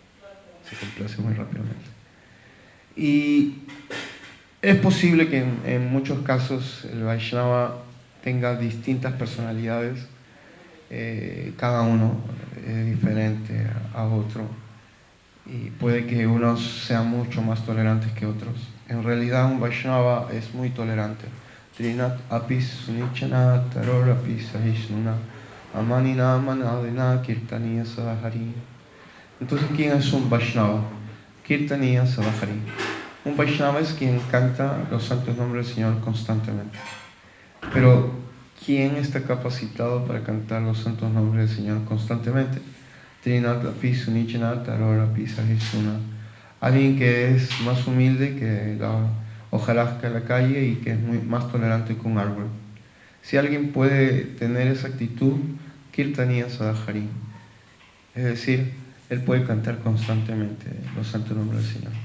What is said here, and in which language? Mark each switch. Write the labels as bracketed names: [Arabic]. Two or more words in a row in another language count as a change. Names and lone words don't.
[Spanish] Y es posible que en muchos casos el Vaishnava tenga distintas personalidades, cada uno es diferente a otro, y puede que unos sean mucho más tolerantes que otros. En realidad un Vaishnava es muy tolerante. [Sanskrit] Trinat apis sunichanat taror apis sahisnuna amanina manadena kirtaniya sadhari. [Spanish] Entonces, ¿quién es un Vaishnava? [Sanskrit] Kirtaniya sadhari. [Spanish] Un Vaishnava es quien canta los santos nombres del Señor constantemente. Pero, ¿quién está capacitado para cantar los santos nombres del Señor constantemente? [Sanskrit] Trinat apis sunichanat taror apis sahisnuna. [Spanish] Alguien que es más humilde que la hojarasca de la calle y que es más tolerante que un árbol. Si alguien puede tener esa actitud, [Sanskrit] Kirtaniya Sadhari, [Spanish] es decir, él puede cantar constantemente los santos nombres del Señor.